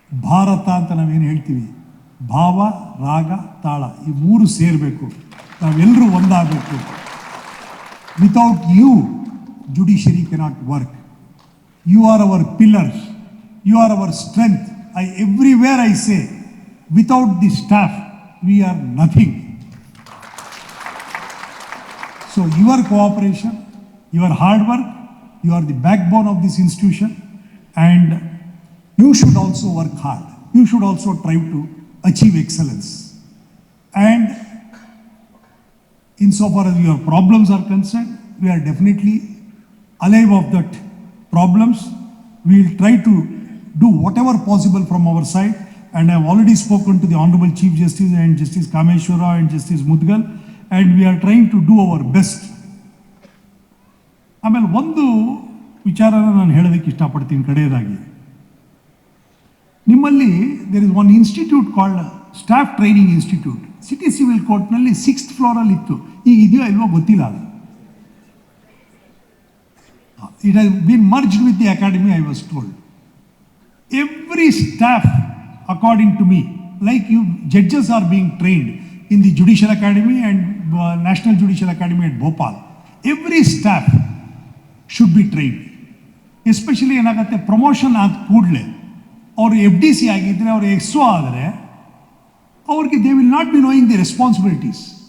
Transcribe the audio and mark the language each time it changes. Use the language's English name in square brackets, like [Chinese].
[Kannada] ಭಾರತ ಅಂತ ನಾವೇನು ಹೇಳ್ತೀವಿ, ಭಾವ ರಾಗ ತಾಳ ಈ 3 ಸೇರಬೇಕು, ನಾವೆಲ್ಲರೂ ಒಂದಾಗಬೇಕು. [English] Without you judiciary cannot work. You are our pillars, you are our strength. Everywhere I say, without the staff, we are nothing. So your cooperation, your hard work, you are the backbone of this institution, and you should also work hard. You should also try to achieve excellence. And insofar as your problems are concerned, we are definitely alive of that problems. We will try to do whatever possible from our side, and I have already spoken to the Honorable Chief Justice and Justice Kameshwara and Justice Mudgal, and we are trying to do our best. [Kannada] ಆಮೇಲೆ ಒಂದು ವಿಚಾರನ ನಾನು ಹೇಳೋದಕ್ಕೆ ಇಷ್ಟಪಡ್ತೀನಿ ಕಡೆಯದಾಗಿ. ನಿಮ್ಮಲ್ಲಿ [English] There is one institute called staff training institute. [Kannada] City civil ಕೋರ್ಟ್ನಲ್ಲಿ 6th ಫ್ಲೋರಲ್ಲಿ ಇತ್ತು, ಈಗ ಇದೆಯೋ ಇಲ್ವೋ ಗೊತ್ತಿಲ್ಲ. ಅದು [English] It has been merged with the academy, I was told. Every staff, according to me, like you, judges are being trained in the Judicial Academy and National Judicial Academy at Bhopal. Every staff should be trained. [Kannada] Especially ಏನಾಗುತ್ತೆ, promotion ಆದ ಕೂಡಲೇ ಅವರು FDC ಆಗಿದ್ದರೆ, ಅವರು SO ಆದರೆ ಅವ್ರಿಗೆ [English] They will not be knowing the responsibilities.